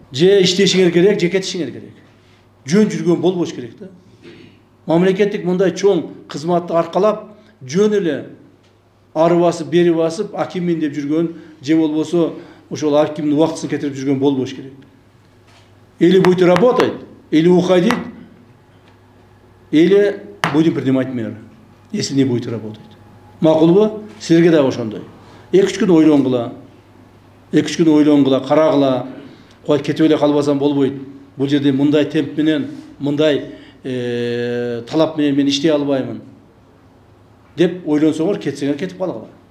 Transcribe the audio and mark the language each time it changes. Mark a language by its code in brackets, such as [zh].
[ky] Же иштешиңер керек, же кетишиңер керек. Жөн жүргөн болбош керек да. Мамлекеттик мындай чоң кызматты аркалап, жөн эле ары басып, бери басып, акиммин деп жүргөн, же болбосо ошол акимдин убактысын кетирип жүргөн болбош керек. [ru] Или будет работать, или уходить, или будем принимать меры, если не будет работать. [ky] Макулбу, силерге да ошондой. 2-3 күн ойлонгула, карагыла, кой кетип эле калбасам болбойт. Бул жерде мындай темп менен, мындай талап менен мен иштей албаймын деп ойлонсоңор, кетсеңер кетип калгыла.